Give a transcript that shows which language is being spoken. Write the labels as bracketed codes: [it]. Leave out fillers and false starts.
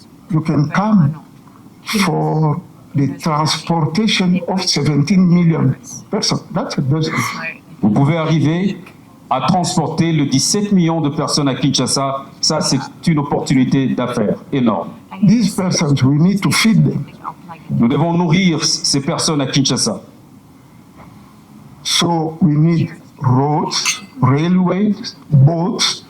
[en] you can come for the transportation of 17 million persons. That's a business. [fr] Vous pouvez arriver à transporter le 17 millions de personnes à Kinshasa. Ça, c'est une opportunité d'affaires énorme. [en] These persons, we need to feed them. [fr] Nous devons nourrir ces personnes à Kinshasa. [en] So we need roads, railways, boats,